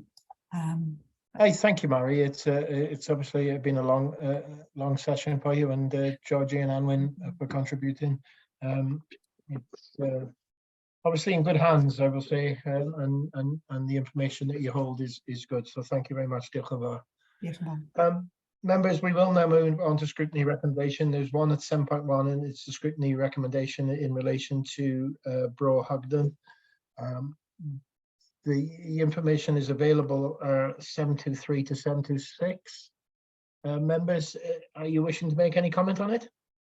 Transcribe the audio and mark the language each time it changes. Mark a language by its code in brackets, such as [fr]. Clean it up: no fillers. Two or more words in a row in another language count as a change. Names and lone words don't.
[en] Hey, thank you, Mary. It's obviously been a long session for you, and Georgie and Anwin for contributing. It's obviously in good hands, I will say, and the information that you hold is good. So thank you very much, [cy] Diolch yn fawr. [en] Members, we will now move on to scrutiny recommendation. There's one at 7.1, and it's the scrutiny recommendation in relation to Bro Hugden. The information is available 723 to 726. Members, are you wishing to make any comment on it?